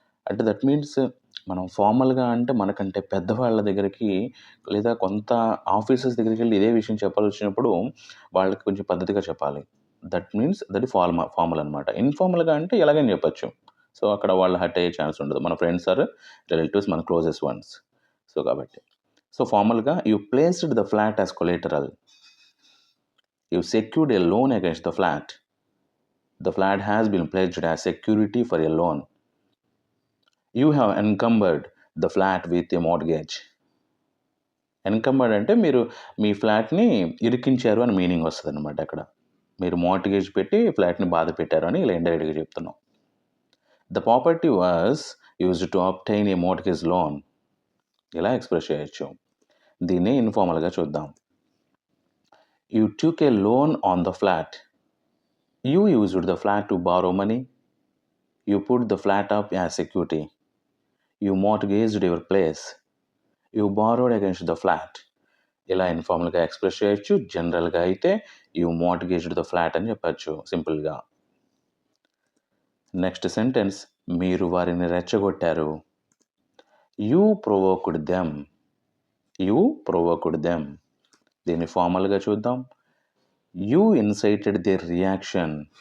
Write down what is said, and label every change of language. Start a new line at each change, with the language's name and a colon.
Telugu: అంటే
English: that means
Telugu: మనం ఫార్మల్గా అంటే మనకంటే పెద్దవాళ్ళ దగ్గరికి లేదా కొంత ఆఫీసర్స్ దగ్గరికి వెళ్ళి ఇదే విషయం చెప్పాల్సి వచ్చినప్పుడు వాళ్ళకి కొంచెం పద్ధతిగా చెప్పాలి.
English: that means that formal
Telugu: అనమాట. ఇన్ఫార్మల్గా అంటే ఎలాగని చెప్పచ్చు. సో అక్కడ వాళ్ళు హర్ట్ అయ్యే ఛాన్స్ ఉండదు. మన ఫ్రెండ్స్ ఆర్ రిలేటివ్స్, మన క్లోజెస్ట్ వన్స్. సో కాబట్టి so ఫార్మల్గా
English: You placed the flat as collateral. You secured a loan against the flat. The flat has been pledged as security for a loan. You have encumbered the flat with a mortgage.
Telugu: ఎన్కంబర్డ్ అంటే మీరు మీ ఫ్లాట్ని ఇరికించారు అని meaning వస్తుంది అనమాట. అక్కడ మీరు mortgage పెట్టి ఫ్లాట్ని బాధ పెట్టారు అని ఇలా ఇండైరెక్ట్గా చెప్తున్నాం.
English: The property was used to obtain a mortgage loan.
Telugu: ఇలా ఎక్స్ప్రెస్ చేయొచ్చు. దీన్ని ఇన్ఫార్మల్గా చూద్దాం.
English: You took a loan on the flat. You used the flat to borrow money. You put the flat up as security. You mortgaged your place. You borrowed against the flat.
Telugu: ఇలా ఇన్ఫార్మల్గా express చేయొచ్చు. జనరల్గా అయితే
English: you mortgaged the flat
Telugu: అని చెప్పచ్చు సింపుల్గా. Next sentence, మీరు వారిని రెచ్చగొట్టారు.
English: You provoked them. You provoked them.
Telugu: దీన్ని ఫార్మల్గా చూద్దాం.
English: You incited their reaction.